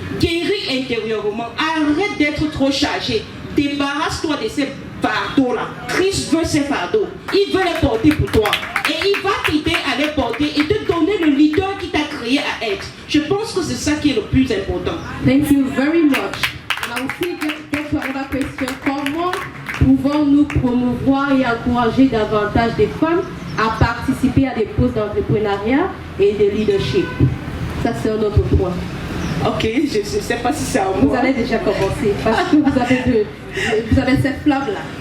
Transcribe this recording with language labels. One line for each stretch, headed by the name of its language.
French: Guéris intérieurement. Arrête d'être trop chargé. Débarrasse-toi de ces fardeaux-là. Christ veut ces fardeaux. Il veut les porter pour toi. Et il va t'aider à les porter et te donner le leader qui t'a créé à être. Je pense que c'est ça qui est le plus important.
English: Thank you very much. And I will still get to another question.
French: Comment pouvons-nous promouvoir et encourager davantage des femmes à participer à des postes d'entrepreneuriat et de leadership? Ça, c'est un autre point. Ok, je ne sais pas si c'est à moi. Vous allez déjà commencer parce que vous avez cette flamme-là.